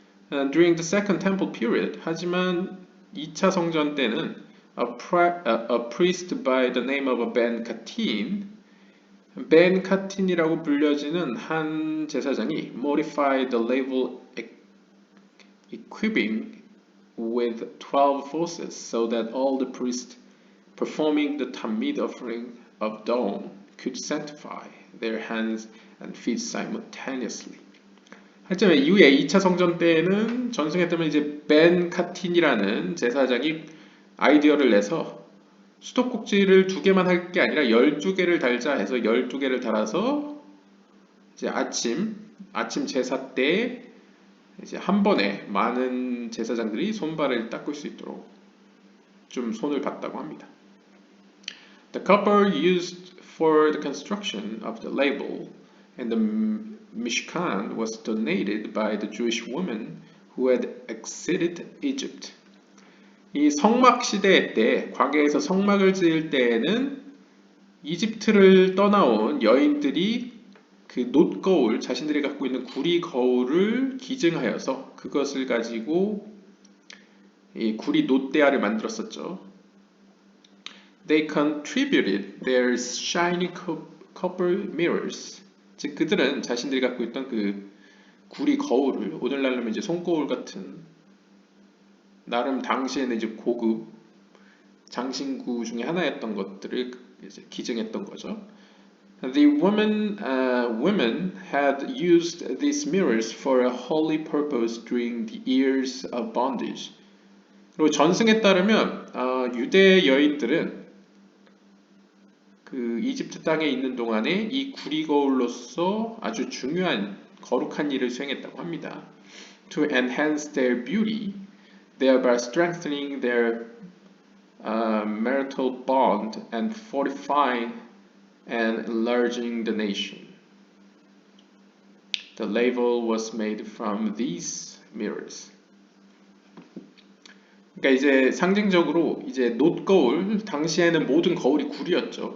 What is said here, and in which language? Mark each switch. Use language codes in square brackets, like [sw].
[en] During the Second Temple period, [ko] 하지만 2차 성전 때는 [en] a priest by the name of Ben Katin, Ben Katin [ko] 이라고 불려지는 한 제사장이 [en] modified the laver equipping with 12 faucets so that all the priests performing the Tamid offering of dawn could sanctify their hands and feet simultaneously. [ko] 하지만 이후에 2차 성전 때에는 전승에 따르면 이제 벤 카틴이라는 제사장이 아이디어를 내서 수도꼭지를 2개만 할 게 아니라 12개를 달자 해서 12개를 달아서 이제 아침 제사 때 이제 한 번에 많은 제사장들이 손발을 닦을 수 있도록 좀 손을 봤다고 합니다. [en] The copper used for the construction of the label and the Mishkan was donated by the Jewish woman who had exited Egypt. [ko] 이 성막 시대 때, 광야에서 성막을 지을 때에는 이집트를 떠나온 여인들이 그 놋거울, 자신들이 갖고 있는 구리 거울을 기증하여서 그것을 가지고 이 구리 놋대야를 만들었었죠. [en] They contributed their shiny copper mirrors. [ko] 즉 그들은 자신들이 갖고 있던 그 구리 거울을 오늘날로 이제 손거울 같은 나름 당시에는 이제 고급 장신구 중에 하나였던 것들을 이제 기증했던 거죠. [en] The women had used these mirrors for a holy purpose during the years of bondage. [ko] 그리고 전승에 따르면 유대 여인들은 그 이집트 땅에 있는 동안에 이 구리 거울로서 아주 중요한 거룩한 일을 수행했다고 합니다. [en] To enhance their beauty, thereby strengthening their marital bond and fortifying and enlarging the nation. The label was made from these mirrors. [ko] 그러니까 이제 상징적으로 이제 놋거울, 당시에는 모든 거울이 구리였죠.